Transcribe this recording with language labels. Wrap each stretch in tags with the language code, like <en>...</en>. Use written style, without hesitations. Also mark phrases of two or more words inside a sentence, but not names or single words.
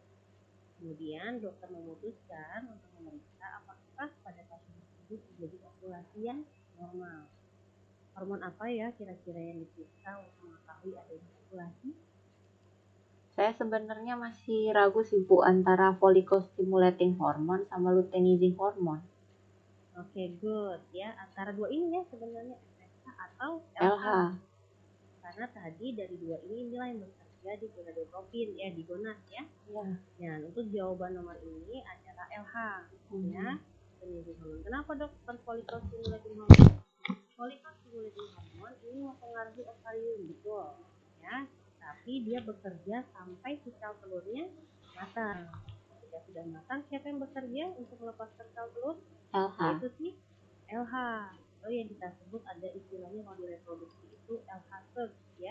<id>Kemudian dokter memutuskan untuk memeriksa apakah pada pasien tersebut terjadi ovulasi yang normal. Hormon apa ya kira-kira yang diperiksa untuk mengetahui adanya ovulasi? Saya sebenarnya masih ragu sih, Bu, antara</id> <en>follicle stimulating hormone</en> <id>sama</id> <en>luteinizing hormone.</en> <id>Oke, good ya. Antara dua ini ya sebenarnya FSH atau LH. Karena tadi dari dua inilah yang bekerja di gonadotropin ya, di gonad ya. Nah, untuk jawaban nomor ini adalah LH ya. Kenapa dok?</id> <en>Follicle stimulating hormone. Follicle stimulating hormone</en> <id>ini mempengaruhi ovarium, betul ya. Tapi dia bekerja sampai si sel telurnya matang. Ketika sudah matang, siapa yang bekerja untuk melepaskan sel telur? LH. Yaitu si LH. Oh, yang kita sebut ada istilahnya kalau di reproduksi itu LH surge ya.</id>